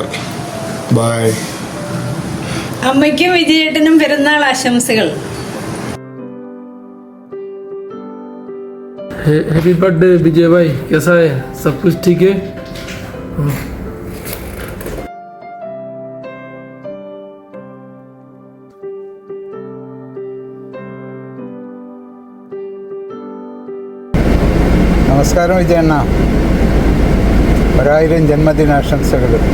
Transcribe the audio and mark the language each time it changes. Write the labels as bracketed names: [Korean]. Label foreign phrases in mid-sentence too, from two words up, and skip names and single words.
[Malayalam] ബായ്. അമ്മയ്ക്കും വിജയേട്ടനും പിറന്നാൾ ആശംസകൾ. [English] happy birthday [Hindi] विजय भाई, कैसा है? सब कुछ ठीक है? [Malayalam] നമസ്കാരം വിജയണ്ണ, 1000 ജന്മദിനാശംസകൾ.